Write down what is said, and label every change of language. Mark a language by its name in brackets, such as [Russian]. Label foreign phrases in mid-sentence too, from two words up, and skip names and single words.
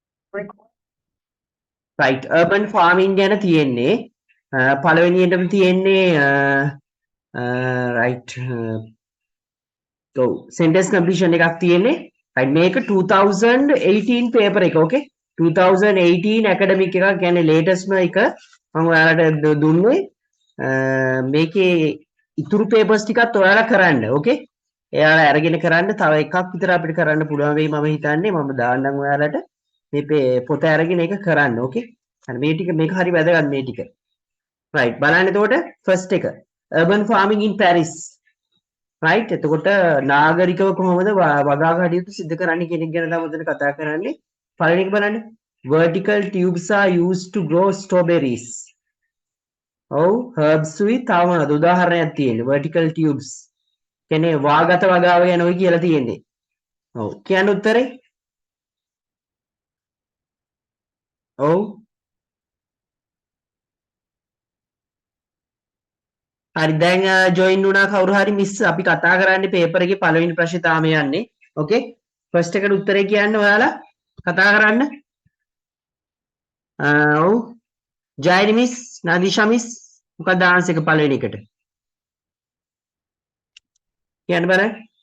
[English] right urban farming [Sinhala] ගැන තියෙන්නේ පළවෙනියටම තියෙන්නේ [English] right so sentence completion [Sinhala] එකක් තියෙන්නේ right මේක 2018 paper එක okay 2018 academic එකක් කියන්නේ latest එක මම ඔයාලට දුන්නේ මේකේ ඉතුරු papers ටිකත් ඔයාලා කරන්න okay එයාලා අරගෙන කරන්න තව එකක් විතර අපිට කරන්න පුළුවන් වෙයි මම හිතන්නේ මම දාන්නම් ඔයාලට මේ පොත අරගෙන ඒක කරන්න okay හරි මේ ටික මේක හරි වැදගත් මේ ටික right බලන්න එතකොට first එක [English] urban farming in Paris right [Sinhala] එතකොට නාගරිකව කොහොමද වගා කටයුතු සිදු කරන්නේ කියන එක ගැන තමයි මෙතන කතා කරන්නේ පළවෙනි එක බලන්න [English] vertical tubes are used to grow strawberries [Sinhala] ඔව් herbs උයි තව මොනවද උදාහරණයක් තියෙන්නේ [English] vertical tubes [Sinhala] කියන්නේ වාගත වගාව ගැන ඔය කියලා තියෙන්නේ ඔව් කියන්න උත්තරේ ඔව් හරි දැන් ජොයින් වුණා කවුරු හරි මිස් අපි කතා කරන්නේ පේපර් එකේ පළවෙනි ප්‍රශ්නේ තාම යන්නේ [English] okay first [Sinhala] එකට උත්තරේ කියන්න ඔයාලා කතා කරන්න ඔව් ජයනි මිස් නදීෂා මිස් මොකක්ද ආන්සර් එක පළවෙනි එකට කියන්න බලන්න